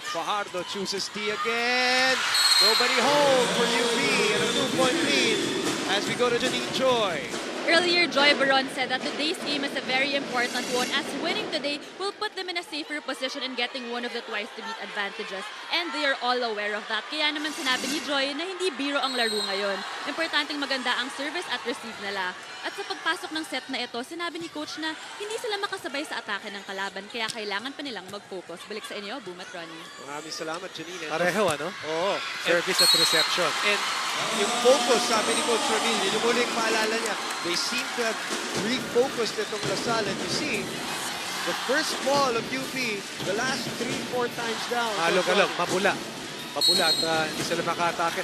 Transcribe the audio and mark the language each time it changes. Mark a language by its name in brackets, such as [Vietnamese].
[English] Fajardo chooses D again. Nobody home for UP and a 2-point lead as we go to Janine Joy. Earlier, Joy Baron said that today's game is a very important one as winning today will put them in a safer position in getting one of the twice-to-beat advantages. And they are all aware of that. [Filipino] Kaya naman sinabi ni Joy na hindi biro ang laro ngayon. Importanteng maganda ang service at receive nila. At sa pagpasok ng set na ito, sinabi ni Coach na hindi sila makasabay sa atake ng kalaban kaya kailangan pa nilang mag-focus. Balik sa inyo, Boom at Ronnie. Maraming salamat, Janine. Pareho, ano? Oo. Service at reception. And yung focus, sabi ni Coach Ramil, yun yung muling paalala niya, [English] they seem to have refocused [Filipino] itong Lasal. [English] And you see, the first ball of UP, the last 3-4 times down. [Filipino] Alog-alog, mabula. Mabula at hindi sila makatake.